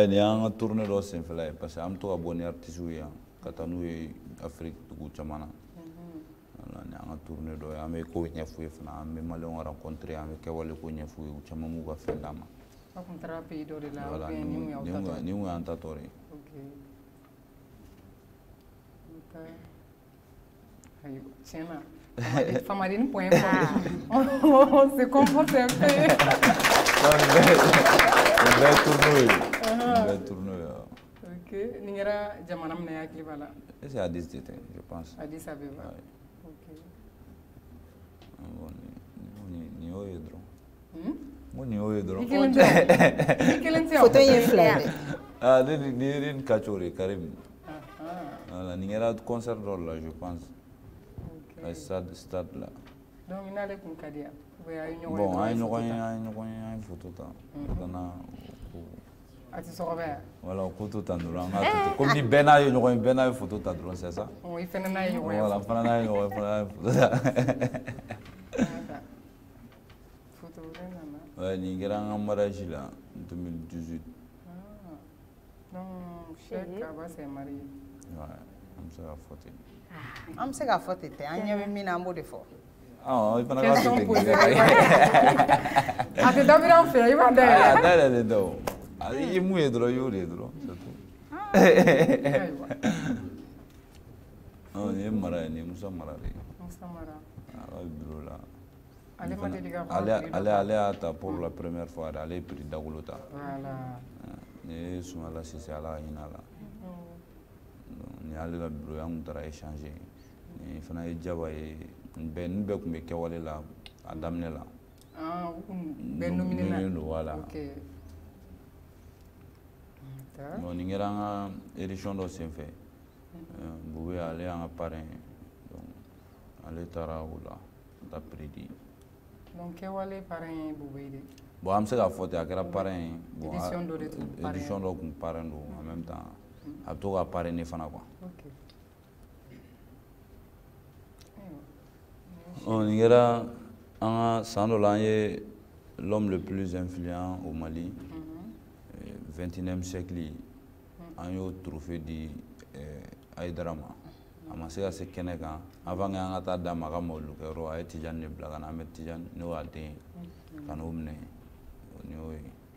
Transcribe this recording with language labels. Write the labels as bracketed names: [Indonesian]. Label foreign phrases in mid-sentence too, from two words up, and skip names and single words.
[Bambara] nin y'an ka tournée dɔ senfɛla ye [French] parce que [Bambara] an bɛ to ka bɔ ni artistes ye yan ka taa n'u ye Afrique dugu caman na an ka tournée dɔ ye an bɛ ko ɲɛf'u ye fana an bɛ maliyɛnw rencontré an bɛ kɛwale ko ɲɛf'u ye u caman m'u ka fɛn d'an ma. aw kun taara pays dɔ de la ou Voilà, bien ni mun y'aw ta tɔ ye? ni mun y'an ta tɔ ye. [French] Ok. [Bambara] Ayiwa tiɲɛna [French] Famadini point on se comporte un peu. [Bambara] Bɛɛ tournée ye. Ok nin kɛra jamana min na i hakili b'a la? [French] C'est Addis [Bambara] de tɛ [French] je pense. Addis Abeba. Ok. [Bambara] Nin y'o ye dɔrɔn. N ko nin y'o ye dɔrɔn. I kelen tɛ o? I kelen tɛ o? Photo in ye fila ye dɛ. Ni ye nin Kacho de Karim. Voilà, nin kɛra concert dɔ la [French] je pense. À stade là. [Bambara] Donc i n'ale kun ka di yan? Bon, an ye ɲɔgɔn ye an ye photo ta. Kana a tɛ sɔgɔbɛ yan? Voilà, ko to tan dɔrɔn an ka to ten. Comme ni bɛɛ n'a ye ɲɔgɔn ye bɛɛ n'a ye photo ta dɔrɔn [French] c'est ça? [Bambara] I fana n'a ye ɲɔgɔn ye? Voilà, fana n'a ye ɲɔgɔn ye fana n'a ye photo ta. Photo wɛrɛ nana? Ouais, nin kɛra an ka mariage la 2018. [French] Donc Cheikh Aba s'est marié. Ouais, [Bambara] an bɛ se ka fɔ ten. An bɛ se k'a fɔ ten tɛ an ɲɛ bɛ min na an b'o de fɔ. I fana ka fɔ ten. A tɛ dɔ bira an fɛ i b'a dayɛlɛ? Dayɛlɛ tɛ o. I ye mun ye dɔrɔn i y'o de ye dɔrɔn [French] c'est tout. [Bambara] Nin ye Mara ye nin ye Musa Mara de ye. Musa Mara. A ka bureau la. Ale ma deli ka ale y'a ta [French] pour la première fois [Bambara] ale ye prix Dagolo ta. Voilà. Nin ye Sumala Sise Ala ka hinɛ a la. Nin y'ale ka bureau ye an kun taara échanger. Nin fana ye Jaba ye nin bɛɛ kun bɛ kɛwale la a daminɛ la. U kun bɛɛ nominé la. Voilà. Bon, nin kɛra an ka édition dɔ senfɛ Bube ale y'an ka parrain ye donc ale taara o la ka prix di. Donc kɛwale parrain ye Bube ye de? Bon an bɛ se k'a fɔ ten a kɛra parrain ye. Édition dɔ de tun parrain ye? Édition dɔ kun parrain don [French] en même temps [Bambara] a bɛ to ka parrainer fana quoi. Nin kɛra an ka san dɔ la an ye [French] l'homme le plus influent au Mali 21e siècle [Bambara] an y'o trophée di Aïdara ma a ma se ka se kɛnɛ kan [French] avant que [Bambara] an ka taa d'a ma a ka mawulukɛyɔrɔ a ye Tijani de bila ka na an bɛ Tijani n'o y'a den ye ka n'o minɛ nin y'o ye.